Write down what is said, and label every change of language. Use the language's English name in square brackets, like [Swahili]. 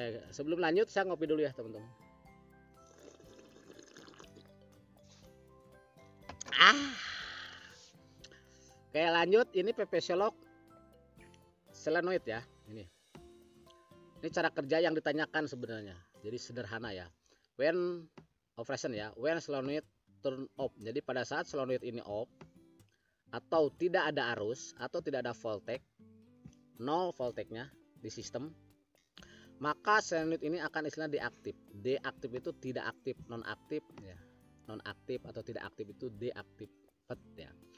[Indonesian] Sebelum lanjut saya ngopi dulu ya teman-teman. Oke lanjut, ini PP solenoid ya. Ini cara kerja yang ditanyakan sebenarnya. Jadi sederhana ya. [English] When operation ya, when solenoid turn off. [Indonesian] Jadi pada saat solenoid ini off atau tidak ada arus atau tidak ada voltage, nol voltage-nya di sistem, maka solenoid ini akan istilahnya deaktif. Deaktif itu tidak aktif, non-aktif ya. Non-aktif atau tidak aktif itu deaktif ya.